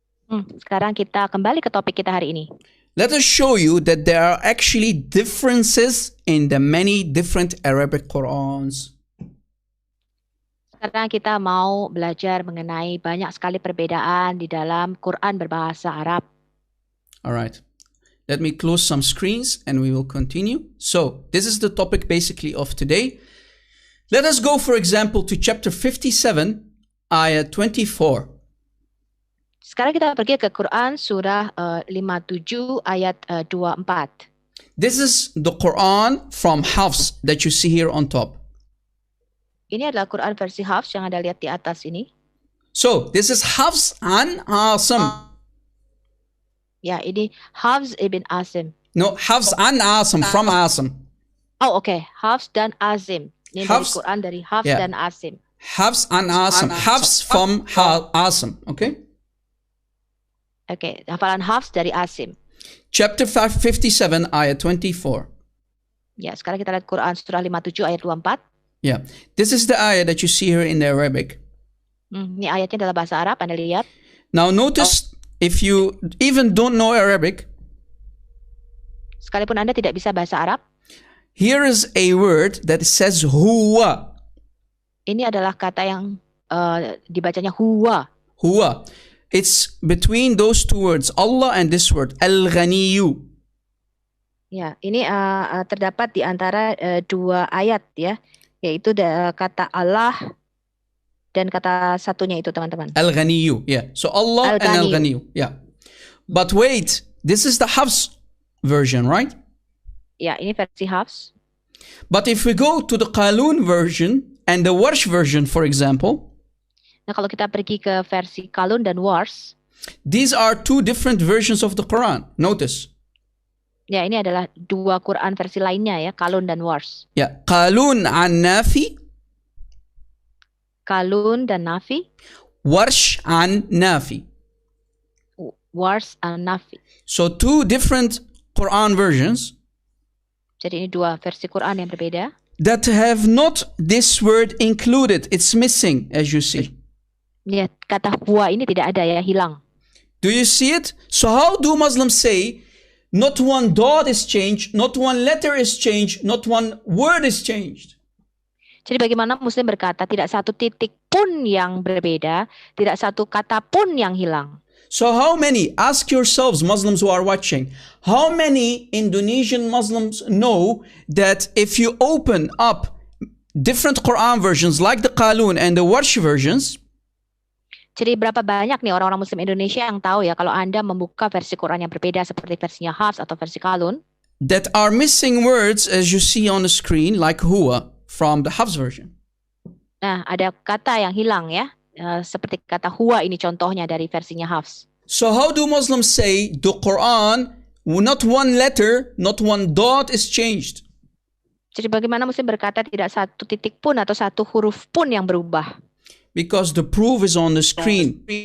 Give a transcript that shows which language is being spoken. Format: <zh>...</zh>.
<id>Sekarang kita kembali ke topik kita hari ini.</id> <en>Let us show you that there are actually differences in the many different Arabic Qurans.</en> <id>Sekarang kita mau belajar mengenai banyak sekali perbedaan di dalam Quran berbahasa Arab.</id> <en>All right. Let me close some screens and we will continue. So this is the topic basically of today. Let us go, for example, to chapter 57, ayah 24.</en> <id>Sekarang kita pergi ke Quran surah 57 ayat 24.</id> <en>This is the Quran from Hafs that you see here on top.</en> <id>Ini adalah Quran versi Hafs yang Anda lihat di atas ini.</id> <en>So this is Hafs an Asim.</en> <id>Ya, ini Hafs ibn Asim.</id> <en>No, Hafs an Asim, from Asim.</en> <id>Oh, okay. Hafs dan Azim. Ini Hafs, dari Quran dari Hafs</id> <en>yeah.</en> <id>dan Asim.</id> <en>Hafs an Asim. Hafs from Asim. Okay?</en> <id>Okay, hafalan Hafs dari Asim.</id> <en>Chapter 57, ayat 24.</en> <id>Ya, sekarang kita lihat Quran surah 57 ayat 24.</id> <en>Yeah. This is the ayah that you see here in the Arabic.</en> <id>Ini ayatnya adalah bahasa Arab, Anda lihat.</id> <en>Now notice, if you even don't know Arabic,</en> <id>Sekalipun Anda tidak bisa bahasa Arab,</id> <en>here is a word that says huwa.</en> <id>ini adalah kata yang dibacanya huwa.</id> <ar>Huwa.</ar> <en>It's between those two words, Allah and this word, Al-Ghaniyu.</en> <id>Ya, ini terdapat di antara dua ayat ya, yaitu kata Allah dan kata satunya itu, teman-teman.</id> <en>Al-Ghaniyu, yeah. So Allah and Al-Ghaniyu, yeah. But wait, this is the Hafs version, right?</en> <id>Ya, ini versi Hafs.</id> <en>But if we go to the Qalun version and the Warsh version, for example,</en> <id>Nah, kalau kita pergi ke versi Qalun dan Warsh,</id> <en>these are two different versions of the Quran. Notice.</en> <id>ya, ini adalah dua Quran versi lainnya ya, Qalun dan Warsh.</id> <en>Yeah, Qalun an Nafi,</en> <id>Qalun dan Nafi,</id> <en>Warsh an Nafi.</en> <id>Warsh dan Nafi.</id> <en>So two different Quran versions</en> <id>Jadi ini dua versi Quran yang berbeda</id> <en>that have not this word included. It's missing, as you see.</en> <id>ya, kata huwa ini tidak ada ya, hilang.</id> <en>Do you see it? So how do Muslims say not one dot is changed, not one letter is changed, not one word is changed?</en> <id>Jadi bagaimana Muslim berkata tidak satu titik pun yang berbeda, tidak satu kata pun yang hilang.</id> <en>So how many, ask yourselves, Muslims who are watching, how many Indonesian Muslims know that if you open up different Quran versions like the Qalun and the Warsh versions,</en> <id>Jadi berapa banyak nih orang-orang Muslim Indonesia yang tahu ya kalau Anda membuka versi Quran yang berbeda seperti versinya Hafs atau versi Qalun,</id> <en>that are missing words as you see on the screen, like huwa from the Hafs version.</en> <id>nah ada kata yang hilang ya, seperti kata huwa ini contohnya dari versinya Hafs.</id> <en>So how do Muslims say the Quran, not one letter, not one dot is changed?</en> <id>Jadi bagaimana Muslim berkata tidak satu titik pun atau satu huruf pun yang berubah?</id> <en>Because the proof is on the screen.</en>